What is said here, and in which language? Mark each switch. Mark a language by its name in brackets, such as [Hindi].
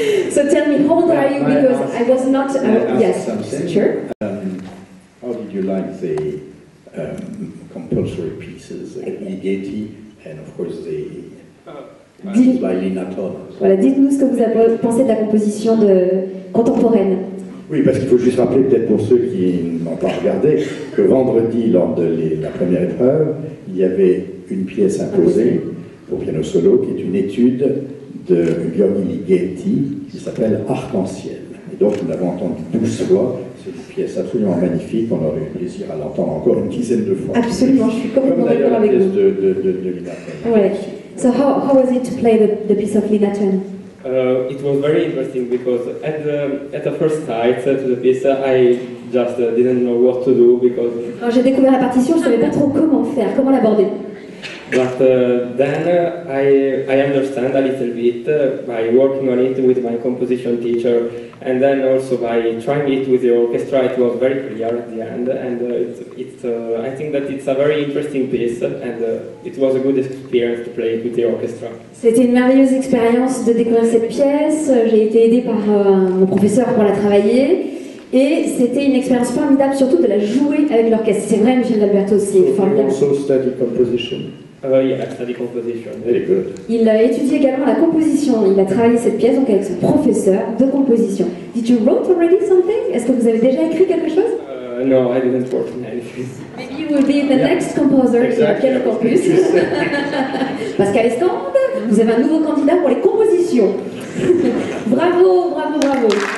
[English] So tell me, how old are you? Because I was not. Yes, sure. How did you you like the compulsory pieces, Ligeti, and of course the pieces by Lina Turner. [French] Voilà, dites-nous ce que vous pensez de la composition contemporaine. Oui, parce qu'il faut juste rappeler, peut-être pour ceux qui n'ont pas regardé, que vendredi, lors de la première épreuve, il y avait une pièce imposée pour piano solo, qui est une étude de György Ligeti, qui s'appelle Arc-en-ciel. Et donc, nous l'avons entendu 12 fois. C'est une pièce absolument magnifique. On aurait eu plaisir à l'entendre encore une dizaine de fois. Absolument, je suis complètement d'accord avec vous. Comme d'ailleurs la pièce de Lina Turner. Ouais. [English] So how was it to play the piece of Lina Turner? It was very interesting because at the first sight to the piece, I just didn't know what to do because. [French] Quand j'ai découvert la partition, je savais pas trop comment faire, comment l'aborder. [English] But then I understand a little bit by working on it with my composition teacher, and then also by trying it with the orchestra. It was very clear at the end, and I think that it's a very interesting piece, and it was a good experience to play it with the orchestra. [French] C'était une merveilleuse expérience de découvrir cette pièce. J'ai été aidée par mon professeur pour la travailler. Et c'était une expérience formidable, surtout de la jouer avec l'orchestre. C'est vrai, Michel D'Alberto, c'est formidable. [English] You also study composition. Yeah, I study composition. Very good. [French] Il a étudié également la composition. Il a travaillé cette pièce donc avec son professeur de composition. [English] Did you wrote already something? [French] Est-ce que vous avez déjà écrit quelque chose? [English] No, I didn't work on anything. Maybe you will be the next composer à Piano Campus. [French] Pascal Escande, vous avez un nouveau candidat pour les compositions. Bravo, bravo, bravo.